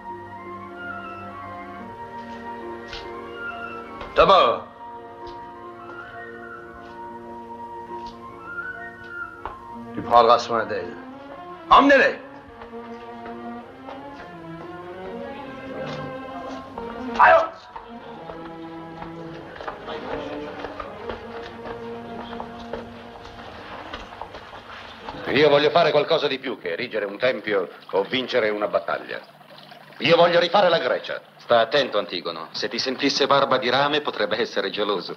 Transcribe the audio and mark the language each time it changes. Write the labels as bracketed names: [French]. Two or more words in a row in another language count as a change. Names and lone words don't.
[French] Ta mort. Tu prendras soin d'elle. Emmenez-les. Allons. [Italian] Io voglio fare qualcosa di più che erigere un tempio o vincere una battaglia. Io voglio rifare la Grecia. Sta attento, Antigono. Se ti sentisse barba di rame potrebbe essere geloso.